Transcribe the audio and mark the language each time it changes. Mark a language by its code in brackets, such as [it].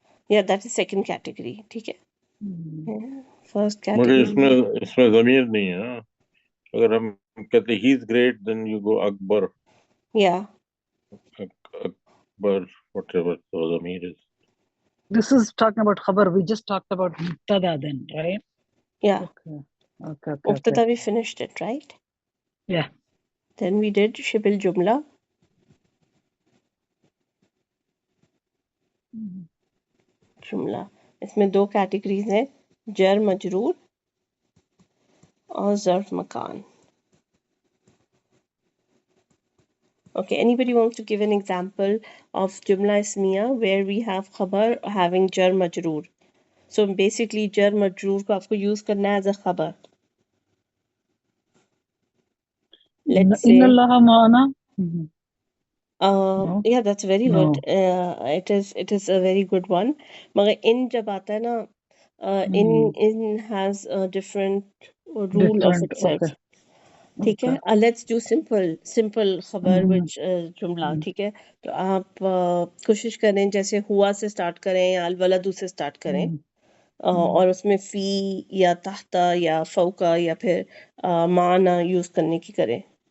[en] या that is second category, [hi] ठीक है। [en] first [hi] मगर [en] category [hi] इसमें ज़मीर नहीं है ना। अगर हम कहते [en] He is great then you go अकबर, या अकबर व्हाटएवर द ज़मीर is. This is talking about khabar. We just talked about mubtada then, right? या Okay. Okay. मुब्तदा we finished it, right? Yeah. Then we did शिबिल जुमला, जुमला। [hi] इसमें दो categories हैं, जर मजरूर और ज़र्फ मकान। [en] Okay, anybody wants to give an example of Jumla Ismiya where we have khabar having jar majroor? So basically jar majroor [hi] को आपको [en] use [hi] करना है [en] as a khabar. Let's say [ar] In Allah maana. [en] No. yeah, that's very No. good. It is a very good one. [hi] मगर [en] in [hi] जब आता है ना, [en] in has a different rule of Different. itself. Okay. [hi] ठीक है, [en] Okay. Let's do simple खबर which जुमला, [hi] ठीक है। तो आप कोशिश करें जैसे हुआ से स्टार्ट करें या अलवलदू से स्टार्ट करें, और उसमें फी या तहता या फौका या फिर माना यूज करने की करें।